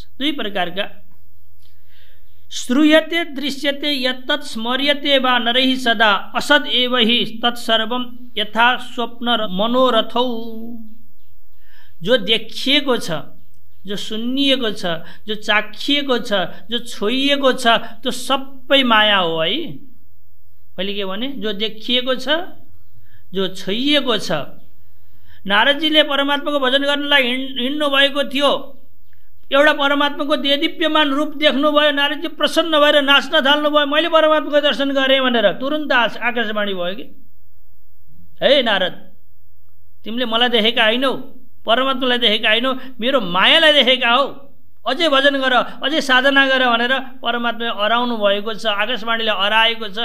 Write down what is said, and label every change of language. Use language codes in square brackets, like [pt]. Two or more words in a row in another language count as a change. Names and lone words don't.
[ne] दुई प्रकारका [sa] श्रूयते दृश्यते यत्तत् स्मर्यते वा नरैः सदा असद एव हि तत्सर्वं यथा स्वप्न मनोरथौ। [ne] जो देखिएको छ, जो सुनिएको छ, जो चाखिएको छ, जो छोइएको छ, त्यो सबै माया हो है। मैले के भने? जो देखिएको छ, जो छोइएको छ। नारदजीले परमात्माको भजन गर्नलाई हिँड्नु भएको थियो, एउटा परमात्माको देदीप्यमान रूप देख्नुभयो, नारदजी प्रसन्न भएर नाच्न थाल्नुभयो, मैले परमात्माको दर्शन गरेँ भनेर तुरुन्त आकाशवाणी भयो कि हे नारद, तिमीले मलाई देखेका होइनौ, परमात्मालाई देखेका होइनौ, मेरो मायालाई देखेका हौ, अझै भजन गर, अझै साधना गर भनेर परमात्माले अराउनु भएको छ, आकाशवाणीले अराएको छ।